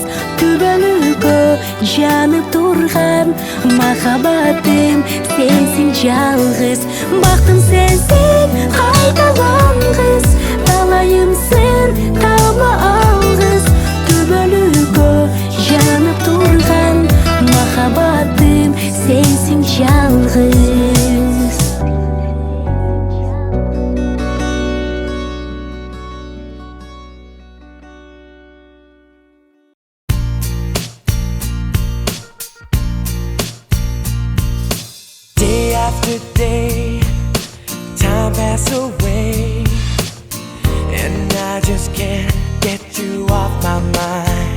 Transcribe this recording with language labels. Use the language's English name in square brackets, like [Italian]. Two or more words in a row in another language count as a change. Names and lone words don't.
[Kazakh] Түбілігі жанып тұрған, махаббатым сенсің жалғыз. Бақтым сенсің қайталанғыз, талайымсың таба алғыз. Түбілігі жанып тұрған, махаббатым сенсің жалғыз. [English] After day, time pass away, and I just can't get you off my mind.